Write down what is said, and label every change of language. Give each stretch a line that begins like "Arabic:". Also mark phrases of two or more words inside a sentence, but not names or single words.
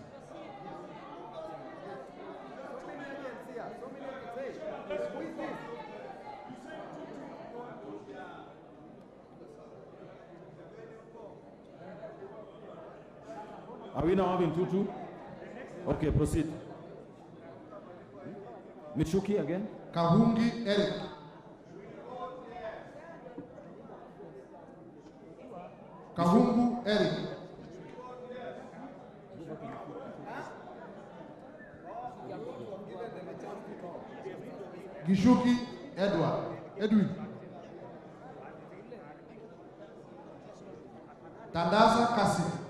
English: Are we now having 2-2? Okay, proceed. Michuki again. Kahungi Eric, Kahungu Eric, Gishuki Edwin, Tandasa Kasi,